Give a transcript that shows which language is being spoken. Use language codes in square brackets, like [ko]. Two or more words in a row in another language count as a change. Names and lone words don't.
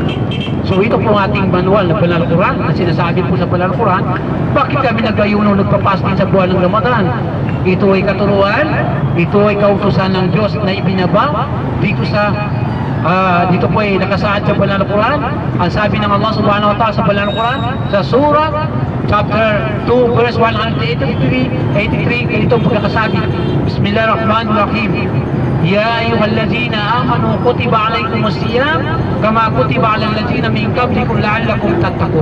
[tl] So, ito po ang ating manual na Banal Quran na sinasabi po sa Banal Quran, bakit kami nag-ayuno, nagpapastin sa buwan ng Ramadan? Ito ay katuruan, ito ay kautusan ng Diyos na ibinaba dito sa dito po ay nakasaad sa Banal Quran. Ang sabi ng Allah [ar] سبحانه وتعالى [tl] sa Banal Quran, sa surah [en] chapter 2 verse 183, [tl] ganito po nakasabi, [ar] بسم الله الرحمن الرحيم, يا أيها الذين آمنوا كتب عليكم الصيام كما كتب على الذين من قبلكم لعلكم تتقون.